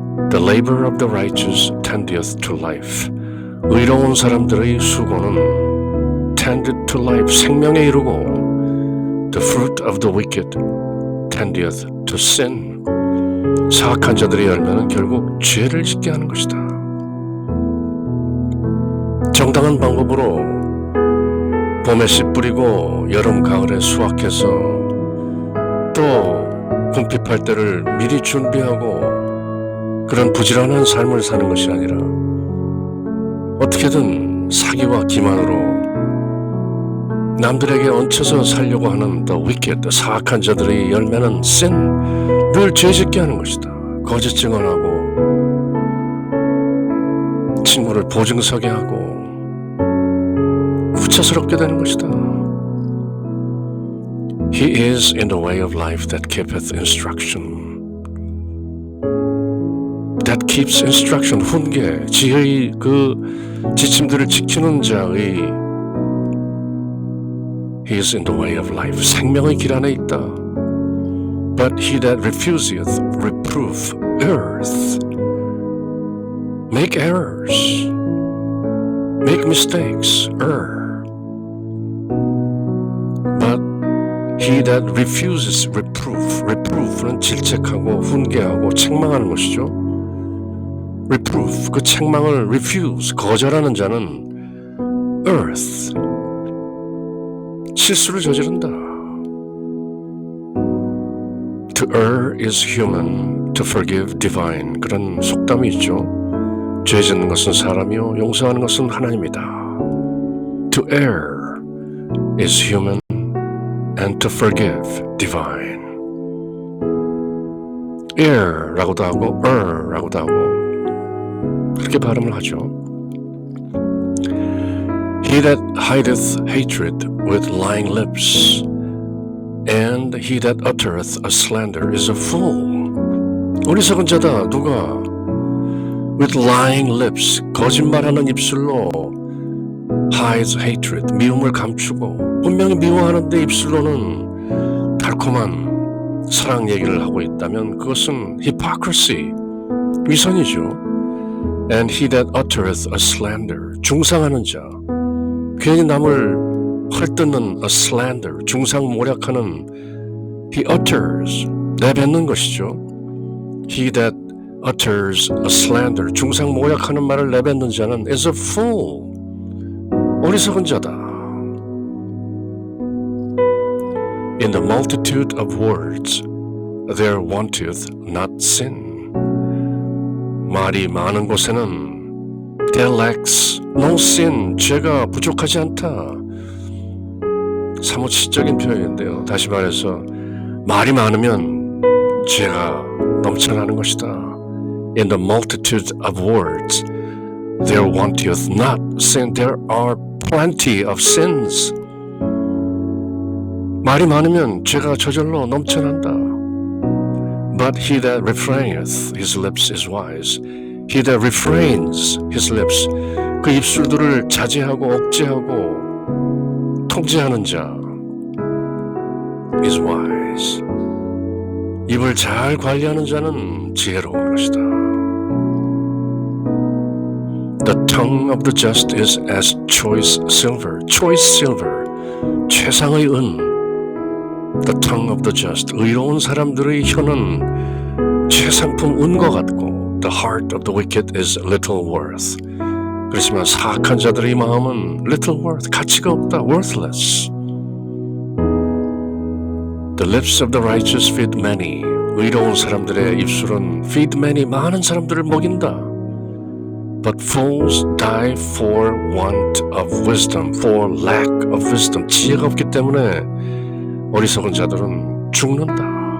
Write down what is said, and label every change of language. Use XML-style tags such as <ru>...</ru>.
<en>The labor of the righteous tendeth to life.</en> <ko>의로운 사람들의 수고는</ko> <en>tended to life,</en> <ko>생명에 이르고</ko> <en>the fruit of the wicked tendeth to sin.</en> <ko>사악한 자들의 열매는 결국 죄를 짓게 하는 것이다. 정당한 방법으로 봄에 씨 뿌리고 여름 가을에 수확해서 또 궁핍할 때를 미리 준비하고 그런 부지런한 삶을 사는 것이 아니라 어떻게든 사기와 기만으로 남들에게 얹혀서 살려고 하는 the wicked, 사악한 자들의 열매는 sin, 늘 죄짓게 하는 것이다. 거짓 증언하고 친구를 보증서게 하고 구차스럽게 되는 것이다.</ko> <en>He is in the way of life that keepeth instruction. That keeps instruction,</en> <ko>훈계, 지혜의 그 지침들을 지키는 자의</ko> <en>He is in the way of life,</en> <ko>생명의 길 안에 있다.</ko> <en>But he that refuseth reproof erreth. Make errors, make mistakes, err. He that refuses reproof, reproof는</en> <ko>질책하고 훈계하고 책망하는 것이죠. reproof, 그 책망을 refuse, 거절하는 자는 earth, 실수를 저지른다.</ko> <en>To err is human, to forgive divine.</en> <ko>그런 속담이 있죠. 죄 짓는 것은 사람이요 용서하는 것은 하나님이다.</ko> <en>To err is human and to forgive divine.</en> <ko>err라고도 하고 er라고도 하고 그렇게 발음을 하죠.</ko> <en>He that hideth hatred with lying lips and he that uttereth a slander is a fool.</en> <ko>어리석은 자다. 누가?</ko> <en>With lying lips,</en> <ko>거짓말하는 입술로</ko> <en>hides hatred,</en> <ko>미움을 감추고 분명히 미워하는데 입술로는 달콤한 사랑 얘기를 하고 있다면 그것은 hypocrisy, 위선이죠.</ko> <en>And he that uttereth a slander,</en> <ko>중상하는 자, 괜히 남을 헐뜯는</ko> <en>a slander,</en> <ko>중상모략하는</ko> <en>he utters,</en> <ko>내뱉는 것이죠.</ko> <en>He that utters a slander,</en> <ko>중상모략하는 말을 내뱉는 자는</ko> <en>is a fool,</en> <ko>어리석은 자다.</ko> <en>In the multitude of words there wanteth not sin.</en> <ko>말이 많은 곳에는</ko> <en>there lacks no sin,</en> <ko>죄가 부족하지 않다. 사뭇 시적인 표현인데요. 다시 말해서 말이 많으면 죄가 넘쳐나는 것이다.</ko> <en>In the multitude of words there wanteth not sin. There are plenty of sins.</en> <ko>말이 많으면 죄가 저절로 넘쳐난다.</ko> <en>But he that refraineth his lips is wise. He that refrains his lips,</en> <ko>그 입술들을 자제하고 억제하고 통제하는 자</ko> <en>is wise.</en> <ko>입을 잘 관리하는 자는 지혜로운 것이다.</ko> <en>The tongue of the just is as choice silver. Choice silver,</en> <ko>최상의 은.</ko> <en>The tongue of the just,</en> <ko>의로운 사람들의 혀는 최상품 은과 같고</ko> <en>The heart of the wicked is little worth.</en> <ko>그렇지만 사악한 자들의 마음은</ko> <en>little worth,</en> <ko>가치가 없다, worthless.</ko> <en>The lips of the righteous feed many.</en> <ko>의로운 사람들의 입술은</ko> <en>feed many,</en> <ko>많은 사람들을 먹인다.</ko> <en>But fools die for want of wisdom, for lack of wisdom.</en> <ko>지혜가 없기 때문에 어리석은 자들은 죽는다.</ko>